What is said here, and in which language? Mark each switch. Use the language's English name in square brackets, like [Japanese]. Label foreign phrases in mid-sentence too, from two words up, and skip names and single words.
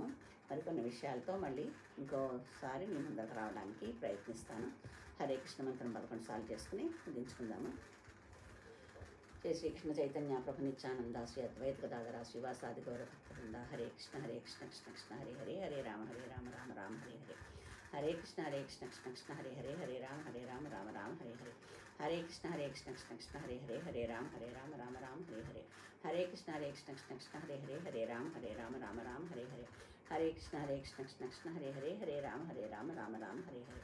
[Telugu] మరికొన్ని విషయాలతో మళ్ళీ ఇంకోసారి మీ ముందరకు రావడానికి ప్రయత్నిస్తాను. హరే కృష్ణ మంత్రం 11 సార్లు చేసుకుని ముగించుకుందాము. [Sanskrit] శ్రీ శ్రీకృష్ణ చైతన్య ప్రభు నిత్యానంద శ్రీ అద్వైత గదాధర శ్రీవాసాది గౌరభక్తవృంద. హరే కృష్ణ కృష్ణ కృష్ణ హరే హరే, హరే రామ రామ రామ హరే హరే. హరే కృష్ణ కృష్ణ కృష్ణ హరే హరే, హరే రామ రామ రామ హరే హరే. హరే కృష్ణ కృష్ణ కృష్ణ హరే హరే, హరే రామ రామ రామ హరే హరే. హరే కృష్ణ కృష్ణ కృష్ణ హరే హరే, హరే రామ రామ రామ హరే హరే. హరే కృష్ణ కృష్ణ కృష్ణ హరే హరే, హరే రామ రామ రామ హరే హరే.